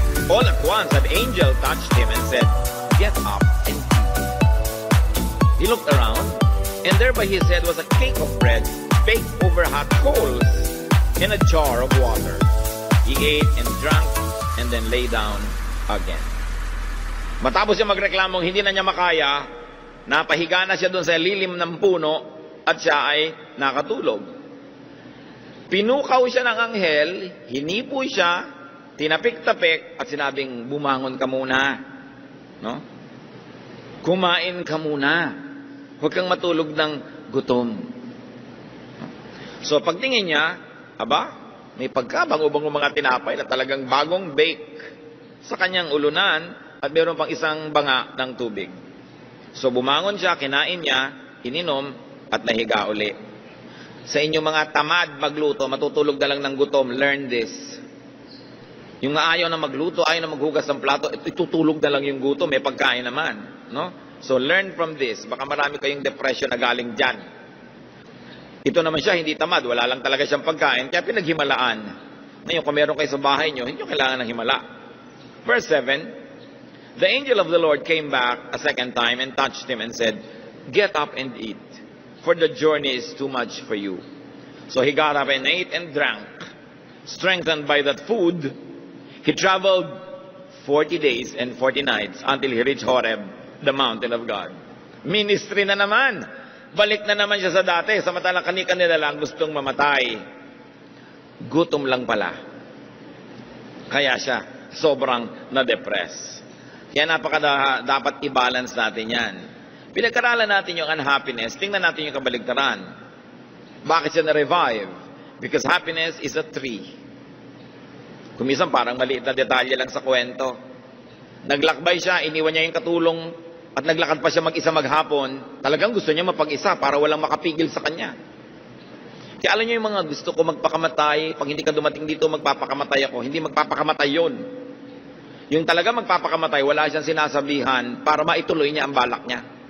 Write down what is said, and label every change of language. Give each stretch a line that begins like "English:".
English: All at once, an angel touched him and said, Get up and eat. He looked around, and there by his head was a cake of bread baked over hot coals in a jar of water. He ate and drank and then lay down again.
Filipino: Matapos siya magreklamong hindi na niya makaya, napahiga na siya doon sa lilim ng puno at siya ay nakatulog. Pinukaw siya ng anghel, hinipo siya, tinapik-tapik at sinabing, bumangon ka muna. No? Kumain ka muna. Huwag kang matulog ng gutom. So pagtingin niya, may pagkabango-bango mga tinapay na talagang bagong bake sa kanyang ulunan at meron pang isang banga ng tubig. So bumangon siya, kinain niya, ininom at nahiga uli. Sa inyong mga tamad magluto, matutulog na lang ng gutom,
English: learn this.
Filipino: Yung ayaw na magluto, ayaw na maghugas ng plato, itutulog na lang yung gutom, may pagkain naman. No?
English: So learn from this.
Filipino: Baka marami kayong depression na galing dyan. Ito naman siya, hindi tamad, wala lang talaga siyang pagkain, kaya pinaghimalaan. Ngayon, kung meron kayo sa bahay nyo, hindi nyo kailangan ng himala.
English: Verse 7, The angel of the Lord came back a second time and touched him and said, Get up and eat, for the journey is too much for you. So he got up and ate and drank. Strengthened by that food, he traveled 40 days and 40 nights until he reached Horeb, the mountain of God.
Filipino: Ministry na naman. Balik na naman siya sa dati. Samantalang kani-kanila lang gustong mamatay. Gutom lang pala. Kaya siya sobrang na-depress. Kaya dapat i-balance natin yan. Pinag-aralan natin yung unhappiness, tingnan natin yung kabaligtaran. Bakit siya na-revive?
English: Because happiness is a tree.
Filipino: Kumisan parang maliit na detalye lang sa kwento. Naglakbay siya, iniwan niya yung katulong at naglakad pa siya mag-isa maghapon. Talagang gusto niya mapag-isa para walang makapigil sa kanya. Kaya alam niyo yung mga gusto ko magpakamatay, pag hindi ka dumating dito magpapakamatay ako. Hindi magpapakamatay yun. Yung talaga magpapakamatay, wala siyang sinasabihan para maituloy niya ang balak niya.